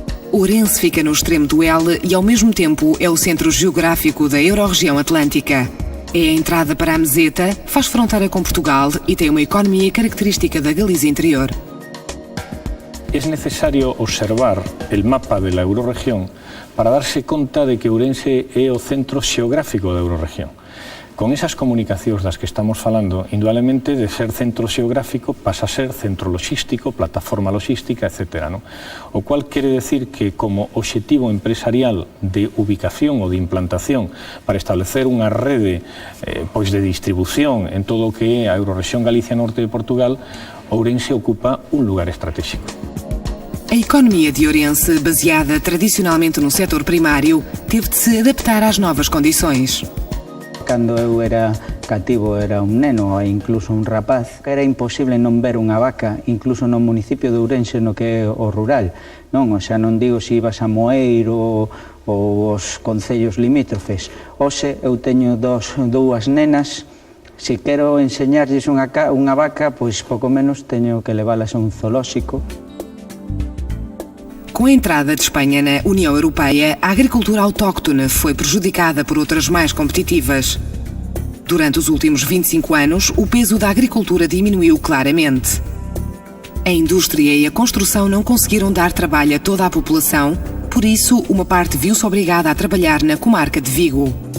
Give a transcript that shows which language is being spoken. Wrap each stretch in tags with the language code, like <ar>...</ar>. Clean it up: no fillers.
<pt>Ourense fica no extremo do L e, ao mesmo tempo, é o centro geográfico da Eurorregião Atlântica. É a entrada para a Meseta, faz fronteira com Portugal e tem uma economia característica da Galiza interior.</pt> <es>Es necesario observar el mapa de la Eurorregión para darse</es> <gl>conta de que Ourense é o centro xeográfico da Eurorregión. Con esas comunicacións das que estamos falando, indudablemente de ser centro xeográfico pasa a ser centro logístico, plataforma logística, etc. ¿no? O cual quere decir que como obxectivo empresarial de ubicación ou de implantación para establecer unha rede pois de distribución en todo o que é a Eurorregión Galicia Norte de Portugal, Ourense ocupa un lugar estratégico.</gl> <pt>A economia de Ourense, baseada tradicionalmente no setor primário, teve de se adaptar às novas condições.</pt> <gl>Cando eu era cativo, era un neno e incluso un rapaz, era imposible non ver unha vaca, incluso no municipio de Ourense, no que é o rural. Non, o sea, non digo se ibas a Moeiro ou os concellos limítrofes. Hoxe eu teño dúas nenas, se quero enseñarlles unha vaca, pois pouco menos teño que leválas a un zoolóxico.</gl> <pt>Com a entrada de Espanha na União Europeia, a agricultura autóctone foi prejudicada por outras mais competitivas. Durante os últimos 25 anos, o peso da agricultura diminuiu claramente. A indústria e a construção não conseguiram dar trabalho a toda a população, por isso, uma parte viu-se obrigada a trabalhar na comarca de Vigo.</pt>